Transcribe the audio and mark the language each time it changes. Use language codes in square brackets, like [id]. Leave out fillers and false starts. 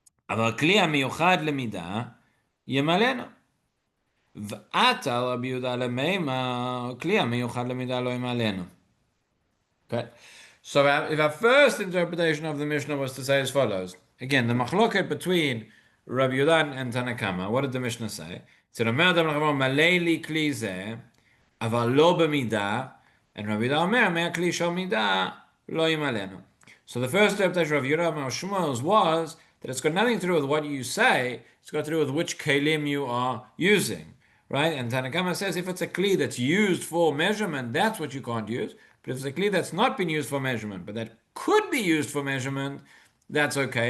[he] אבל כלי המיוחד למידה ימלאנו. ועתה רבי יהודה למימה, כלי המיוחד למידה לא ימלאנו. [en] Okay. So if our first interpretation of the Mishnah was to say as follows, again, the machloket between Rabbi Yehuda and Tanna Kama, what did the Mishnah say? It said, [he] אומר אדם לחברו, מלא לי כלי זה, אבל לא במידה, [en] and Rabbi Yehuda [he] אומר, מהכלי של מידה לא ימלאנו. [en] So the first interpretation of Yehuda Amar Shmuel's was that it's got nothing to do with what you say, it's got to do with which kelim you are using. right? And Tanakama says if it's a kli that's used for measurement, that's what you can't use. But if it's a kli that's not been used for measurement, but that could be used for measurement, that's okay.